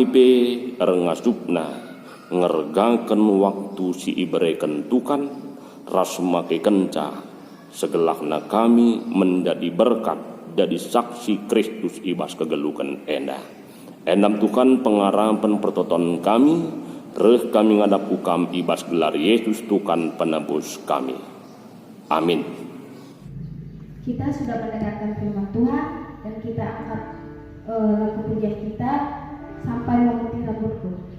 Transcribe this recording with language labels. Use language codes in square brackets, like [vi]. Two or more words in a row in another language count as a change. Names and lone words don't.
[btx] pe rengasupna ngergaken waktu si ibereken tukan ras make kenca segelakna kami menjadi berkat jadi saksi Kristus ibas kegelukan endah endam tukan pengarapan pertoton kami reh kami ngadap ukam ibas gelar Yesus tukan penebus kami amin. [id] Kita sudah mendengarkan firman Tuhan dan kita angkat lagu pujian kita sampai memutih rambutku.